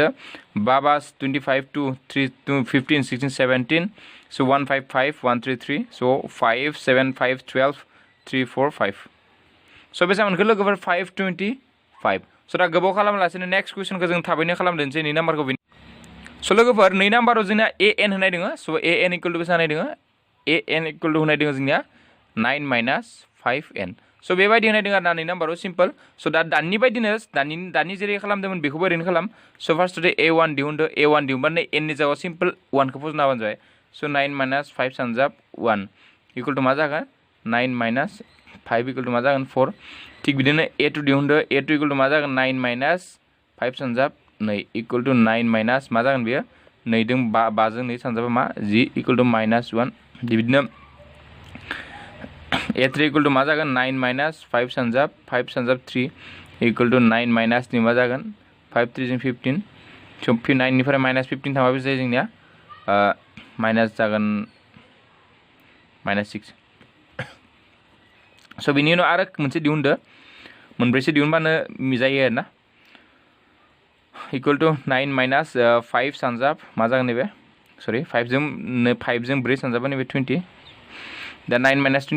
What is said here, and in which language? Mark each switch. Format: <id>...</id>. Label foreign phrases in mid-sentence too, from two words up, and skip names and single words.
<brx>बाबा 25 2 3 2 15 16 17 so 155 133 so 5 7 5 12 3 4 5 so बेसेबां मोनखो लोगोफोर 525 so दा गोबाव खालामालासिनो</brx> <en>next question</en> <brx>जों थाबैनो खालामदोंसै नै नाम्बारखौ so लोगोफोर नै नाम्बाराव जोंना an होनाय दङ so an</brx> <en>equal to</en> <brx>बेसे होनाय दङ an</brx> <en>equal to</en> <brx>होनाय दङ जोंनिया 9 माइनास 5n so बेबायदि होनाय दङ आरोना नै नाम्बाराव सिम्पल so दा दानि बायदिनो दानि जेरै खालामदोंमोन बेखौबो ओरैनो खालाम so फार्स्ट a1 दिहुनदो a1 दिहुनबानो n नि जायगायाव सिम्पल 1 खौ फज'ना होबानो जाबाय so 9 माइनास 5 सानजाब 1</brx> <en>equal to</en> <brx>मा जागोन 9 माइनास 5</brx> <en>equal to</en> <brx>मा जागोन 4 थिग बिदिनो a2 दिहुनदो a2</brx> <en>equal to</en> <brx>मा जागोन 9 माइनास 5 सानजाब 2</brx> <en>equal to</en> <brx>9 माइनास मा जागोन बेयो 2 जों 5 जों 2 सानजाबा मा g</brx> <en>equal to</en> <brx>माइनास 1 बिदिनो a3</brx> <en>equal to</en> <brx>मा जागोन 9 माइनास 5 सानजाब 3 इक्वल टू 9 माइनास 3 मा जागोन 5 3 जों 15 so 9 निफ्राय माइनास 15 थांबा बेसे जायो जोंनिया माइनास जागोन माइनास 6 so बिनि उनाव आरो मोनसे दिहुनदो मोनब्रैसो दिहुनबानो जायो आरोना</brx> <en>equal to</en> <brx>9 माइनास 5 सानजाब मा जागोन नैबे सरि 5 जों 4 सानजाबा नैबे 20 दा 9 माइनास 20</brx>